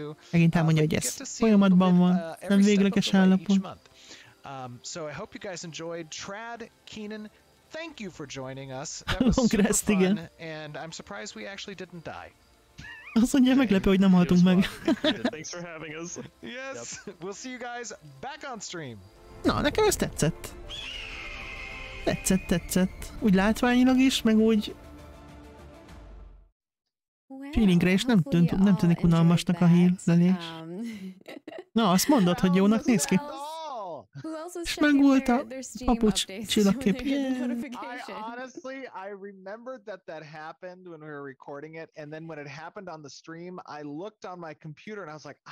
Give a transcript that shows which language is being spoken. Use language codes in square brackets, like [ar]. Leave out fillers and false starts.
[hu] Megint elmondja, hogy ez folyamatban van, nem végleges állapot. [en] So I hope you guys enjoyed. Trad, Keenan, thank you for joining us. That was super fun, and I'm surprised we actually didn't die. [hu] Azt mondja, meglepő, hogy nem haltunk meg. [en] Thanks for having us. Yes, we'll see you guys back on stream. [hu] Na, nekem ez tetszett. Tetszett. Úgy látványilag is, meg úgy... feelingre is nem tűnik unalmasnak a hílelés. Na, azt mondod, hogy jónak néz ki. És meg volt a papucs csillagkép. [en] Honestly, I remembered that happened when we were recording it, and then when it happened on the stream, I looked on my computer and I was like,